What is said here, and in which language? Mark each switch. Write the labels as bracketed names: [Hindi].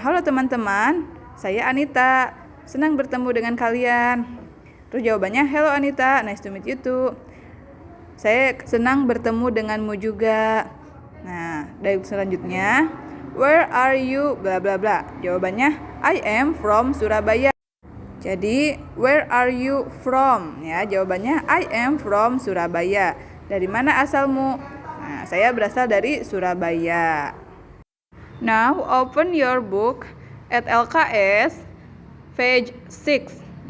[Indonesian] Halo teman-teman, saya Anita. Senang bertemu dengan kalian. Terus jawabannya, [English] hello Anita, nice to meet you too. [Indonesian] Saya senang bertemu denganmu juga. Nah, dialog selanjutnya, [English] where are you bla bla bla. Jawabannya I am from Surabaya. Jadi, where are you from? Ya, jawabannya I am from Surabaya. [Indonesian] Dari mana asalmu? Nah, saya berasal dari Surabaya. [English] Now open your book at LKS page 6.